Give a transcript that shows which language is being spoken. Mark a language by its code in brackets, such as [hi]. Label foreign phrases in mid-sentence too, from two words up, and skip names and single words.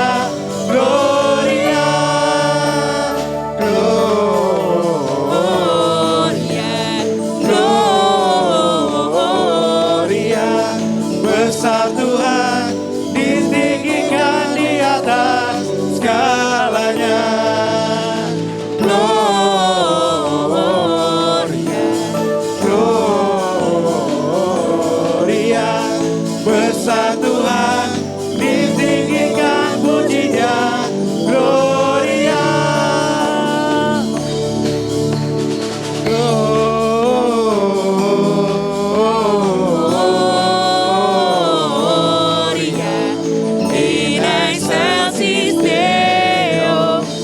[id] Gloria, Gloria, Gloria, besar Tuhan, ditinggikan di atas segalanya. Gloria, Gloria, besar Tuhan, ditinggikan pujinya. [la] Gloria, Gloria, in excelsis Deo.